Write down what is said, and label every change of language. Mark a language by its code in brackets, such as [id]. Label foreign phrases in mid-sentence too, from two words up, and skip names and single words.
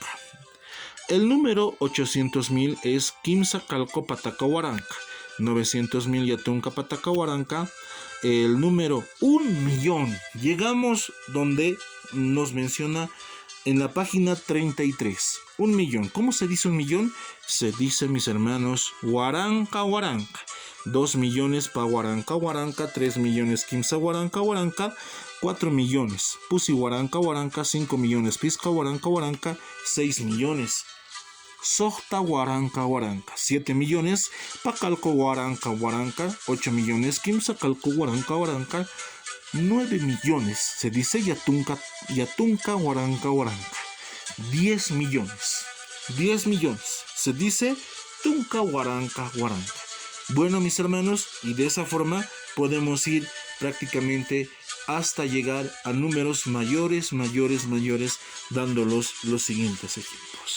[es] El número 800.000 es Quimsacalcopatacahuaranca. [ay] 900.000 Yatuncapatacahuaranca. [es] El número 1.000.000. Llegamos donde nos menciona en la página 33. 1.000.000. ¿Cómo se dice 1.000.000? Se dice, mis hermanos, [ay] Huaranca, Huaranca. 2 millones Pahuaranca, Huaranca. 3 millones Quimsahuaranca, Huaranca. 4 millones Pusihuaranca, Huaranca. 5 millones Piscahuaranca, Huaranca. 6 millones Sohtahuaranca, Huaranca. 7 millones Pacalcohuaranca, Huaranca. 8 millones Quimsacalcohuaranca, Huaranca. [es] 9 millones se dice [ay] Yatunca Huaranca, Huaranca. [es] 10 millones. 10 millones se dice [ay] Tunca Huaranca, Huaranca. [es] Bueno, mis hermanos, y de esa forma podemos ir prácticamente hasta llegar a números mayores, dándolos los siguientes ejemplos.